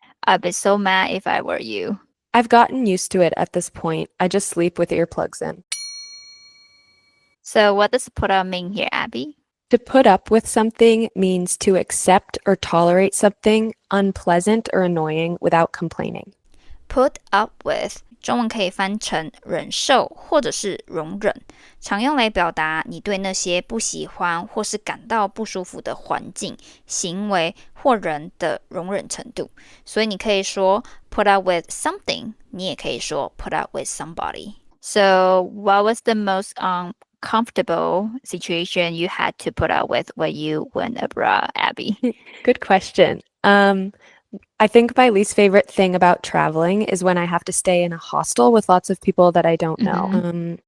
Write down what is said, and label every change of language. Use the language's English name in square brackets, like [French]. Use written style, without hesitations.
[English] I'd be so mad if I were you. I've gotten used to it at this point. I just sleep with earplugs in. So what does put up mean here, Abby? To put up with something means to accept or tolerate something unpleasant or annoying without complaining. [Chinese] Put up with 中文可以翻成忍受或者是容忍，常用来表达你对那些不喜欢或是感到不舒服的环境、行为或人的容忍程度。所以你可以说 put up with something， 你也可以说 put up with somebody. [English] So what was the most uncomfortable situation you had to put up with when you went abroad, Abby? Good question. I think my least favorite thing about traveling is when I have to stay in a hostel with lots of people that I don't know.